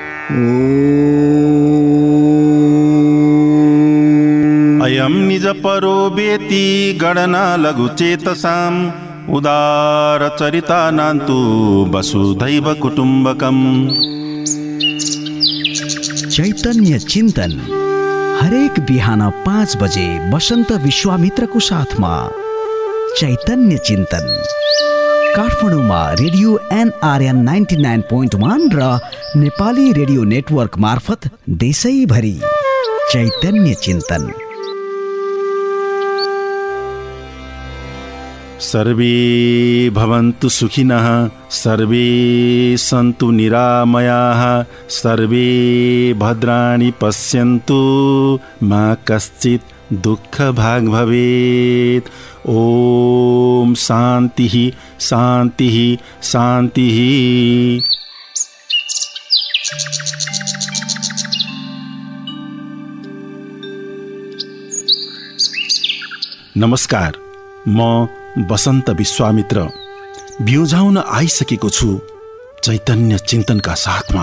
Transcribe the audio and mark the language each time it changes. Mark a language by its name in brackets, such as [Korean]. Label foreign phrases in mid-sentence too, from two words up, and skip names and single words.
[Sanskrit] अयं निजपरो वेति गणना लघुचेतसाम् उदारचरितानान्तु वसुधैव कुटुम्बकम्। [Nepali] चैतन्य चिन्तन हरेक बिहान 5 बजे वसन्त विश्वामित्रको साथमा चैतन्य चिन्तन काठमाडौँमा रेडियो NRN 99.1 र नेपाली रेडियो नेटवर्क मार्फत देशैभरि चैतन्य चिन्तन। [Sanskrit] सर्वे भवन्तु सुखिनः, सर्वे सन्तु निरामयाः, सर्वे भद्राणि पश्यन्तु, मा कश्चित् दुःखभाग् भवेत्। ओम शान्तिः शान्तिः शान्तिः। [Nepali] नमस्कार, म वसन्त विश्वामित्र बिउझाउन आइसकेको छु चैतन्य चिन्तनका साथमा।